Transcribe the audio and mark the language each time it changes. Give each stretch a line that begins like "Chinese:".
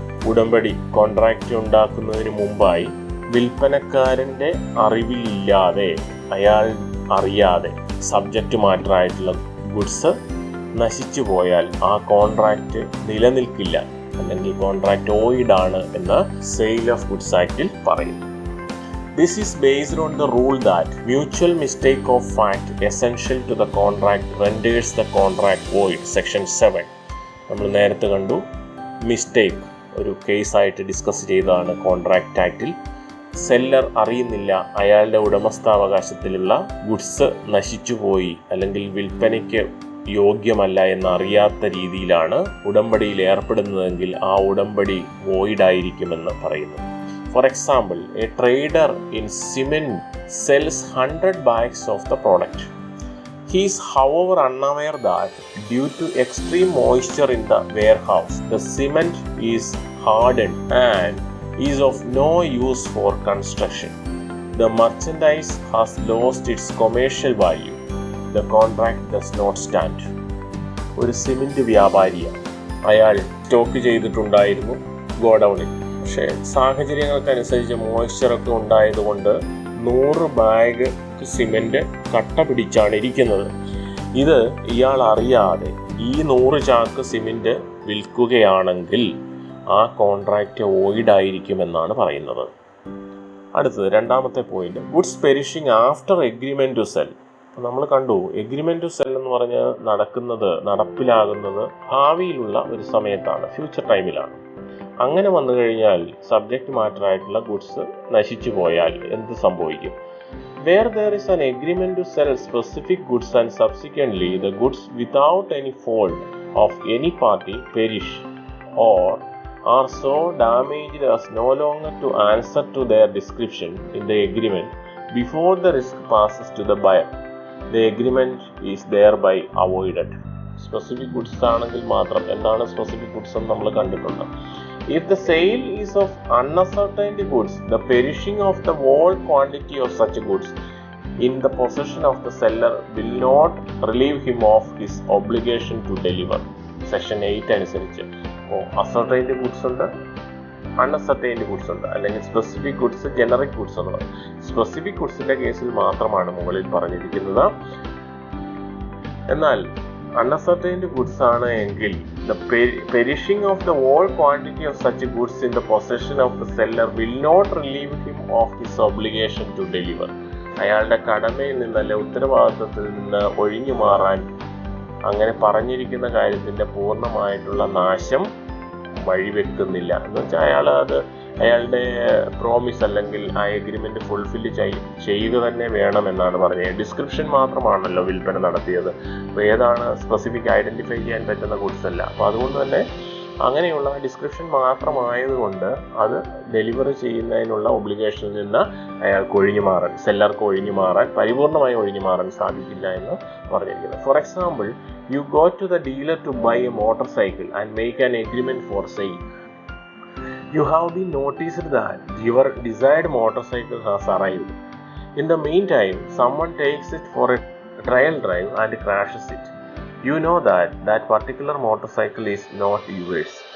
Malayalam: ഉടമ്പടി കോൺട്രാക്റ്റ് ഉണ്ടാക്കുന്നതിന് മുമ്പായി വിൽപ്പനക്കാരൻ്റെ അറിവിലില്ലാതെ, അയാൾ അറിയാതെ സബ്ജക്റ്റ് മാറ്ററായിട്ടുള്ള ഗുഡ്സ് നശിച്ചു പോയാൽ ആ കോൺട്രാക്റ്റ് നിലനിൽക്കില്ല, അല്ലെങ്കിൽ കോൺട്രാക്റ്റ് വോയിഡ് എന്ന് സെയിൽ ഓഫ് ഗുഡ്സ് ആക്ടിൽ പറയും.
English: This is based on the rule that mutual mistake of fact essential to the contract renders the contract void.
Malayalam: Section 7 നമ്മൾ നേരത്തെ കണ്ടു. മിസ്റ്റേക്ക് ഒരു കേസായിട്ട് ഡിസ്കസ് ചെയ്തതാണ് കോൺട്രാക്റ്റ് ആക്ടിൽ. സെല്ലർ അറിയുന്നില്ല അയാളുടെ ഉടമസ്ഥാവകാശത്തിലുള്ള ഗുഡ്സ് നശിച്ചുപോയി അല്ലെങ്കിൽ വിൽപ്പനയ്ക്ക് യോഗ്യമല്ല എന്നറിയാത്ത രീതിയിലാണ് ഉടമ്പടിയിൽ ഏർപ്പെടുന്നതെങ്കിൽ ആ ഉടമ്പടി വോയിഡ് ആയിരിക്കുമെന്ന് പറയുന്നു.
English: For example, a trader in cement sells 100 bags of the product. He is however unaware that due to extreme moisture in the warehouse, the cement is hardened and is of no use for construction. The merchandise has lost its commercial value. The contract does not stand.
Malayalam: ഒരു cement വ്യാപാരിയാണ്. അയാൾ stock ചെയ്തിട്ടുണ്ടായിരുന്നു ഗോഡൌണിൽ. പക്ഷേ സാഹചര്യങ്ങൾക്കനുസരിച്ച് മോയ്സ്ചറൊക്കെ ഉണ്ടായതുകൊണ്ട് 100 bag cement കട്ട പിടിച്ചാണ് ഇരിക്കുന്നത്. ഇത് ഇയാൾ അറിയാതെ ഈ 100 ചാക്ക് സിമെന്റ് വിൽക്കുകയാണെങ്കിൽ ആ കോൺട്രാക്റ്റ് വോയിഡ് ആയിരിക്കുമെന്നാണ് പറയുന്നത്. അടുത്തത് രണ്ടാമത്തെ point,
English: Goods perishing after agreement to sell.
Malayalam: നമ്മൾ കണ്ടു, എഗ്രിമെന്റ് ടു സെൽ എന്ന് പറഞ്ഞ് നടപ്പിലാകുന്നത് ഭാവിയിലുള്ള ഒരു സമയത്താണ്, ഫ്യൂച്ചർ ടൈമിലാണ്. അങ്ങനെ വന്നു കഴിഞ്ഞാൽ സബ്ജക്റ്റ് മാറ്ററായിട്ടുള്ള ഗുഡ്സ് നശിച്ചു പോയാൽ എന്ത് സംഭവിക്കും?
English: Where there is an agreement to sell specific goods and subsequently the goods without any fault of any party perish or are so damaged as no longer to answer to their description in the agreement before the risk passes to the buyer, the agreement is thereby avoided.
Malayalam: Specific goods ആണെങ്കിൽ മാത്രം. എന്താണ് specific goods എന്ന് നമ്മൾ കണ്ടിട്ടുണ്ട്.
English: If the sale is of unascertained goods, the perishing of the whole quantity of such goods in the possession of the seller will not relieve him of his obligation to deliver.
Malayalam: Section 8 അനുസരിച്ച് ascertained goods ഉണ്ട്, അൺഅസർട്ടൈൻഡ് goods ഉണ്ട്, അല്ലെങ്കിൽ specific goods, generic goods എന്ന് പറയും. Specific ഗുഡ്സിന്റെ കേസിൽ മാത്രമാണ് മുകളിൽ പറഞ്ഞിരിക്കുന്നത്. എന്നാൽ അൺഅസർട്ടൈൻഡ് ഗുഡ്സ് ആണ് എങ്കിൽ
English: the perishing of the whole quantity of such goods in the possession of the seller will not relieve him of his obligation to deliver.
Malayalam: അയാളുടെ കടമയിൽ നിന്നല്ല, ഉത്തരവാദിത്വത്തിൽ നിന്ന് ഒഴിഞ്ഞു മാറാൻ അങ്ങനെ പറഞ്ഞിരിക്കുന്ന കാര്യത്തിന്റെ പൂർണ്ണമായിട്ടുള്ള നാശം വഴിവെക്കുന്നില്ല. എന്ന് വെച്ചാൽ അയാളുടെ പ്രോമിസ് അല്ലെങ്കിൽ ആ എഗ്രിമെന്റ് ഫുൾഫിൽ ചെയ്യുക തന്നെ വേണമെന്നാണ് പറഞ്ഞത്. ഡിസ്ക്രിപ്ഷൻ മാത്രമാണല്ലോ വിൽപ്പന നടത്തിയത്. അപ്പോൾ ഏതാണ് സ്പെസിഫിക് ഐഡന്റിഫൈ ചെയ്യാൻ പറ്റുന്ന ഗുഡ്സ് അല്ല. അപ്പോൾ അതുകൊണ്ട് തന്നെ അങ്ങനെയുള്ള ഡിസ്ക്രിപ്ഷൻ മാത്രമായതുകൊണ്ട് അത് ഡെലിവറി ചെയ്യുന്നതിനുള്ള ഒബ്ലിഗേഷനിൽ നിന്ന് അയാൾക്ക് സെല്ലർക്ക് ഒഴിഞ്ഞു മാറാൻ പരിപൂർണമായി ഒഴിഞ്ഞു മാറാൻ സാധിക്കില്ല എന്ന് പറഞ്ഞിരിക്കുന്നത്.
English: For example, you go to the dealer to buy a motor cycle and make an agreement for sale. You have been noticed that your desired motorcycle has arrived. In the meantime, someone takes it for a trial drive and crashes it. You know that particular motorcycle is not yours.